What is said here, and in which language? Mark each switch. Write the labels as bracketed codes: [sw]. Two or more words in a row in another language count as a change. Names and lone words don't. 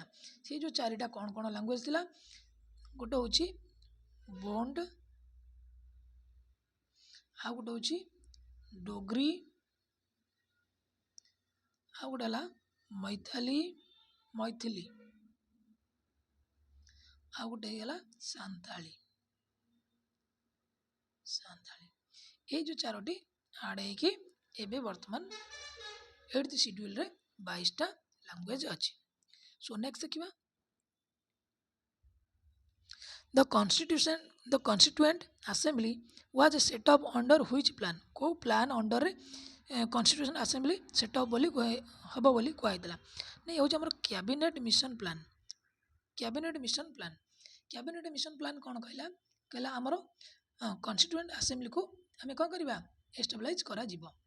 [or] ସେ ଯେଉଁ 4ଟା କ'ଣ ଲାଙ୍ଗୁଏଜ ଥିଲା ଗୋଟେ ହେଉଛି ବୋଣ୍ଡ, ଆଉ ଗୋଟେ ହେଉଛି ଡୋଗ୍ରୀ, ଆଉ ଗୋଟେ ହେଲା ମୈଥିଲି, ଆଉ ଗୋଟେ ହେଇଗଲା ସାନ୍ତାଳୀ। ଏଇ ଯେଉଁ 4ଟି ଆଡ୍ ହେଇକି ଏବେ ବର୍ତ୍ତମାନ [en] 8th schedule [or] 22ଟା ଲାଙ୍ଗୁଏଜ ଅଛି। [en] so next ଦେଖିବା The constituent assembly was set up under which plan। [or] କେଉଁ [en] plan under constitution assembly setup [or] ହେବ ବୋଲି କୁହାଯାଇଥିଲା। ନା ଏ ହେଉଛି ଆମର କ୍ୟାବିନେଟ୍ ମିଶନ ପ୍ଲାନ୍। କ୍ୟାବିନେଟ୍ ମିଶନ ପ୍ଲାନ୍ କ'ଣ କହିଲା ଆମର କନଷ୍ଟିଟ୍ୟୁଏଣ୍ଟ ଆସେମ୍ବଲିକୁ ଆମେ କ'ଣ କରିବା ଏଷ୍ଟାବ୍ଲାଇଜ୍ କରାଯିବ।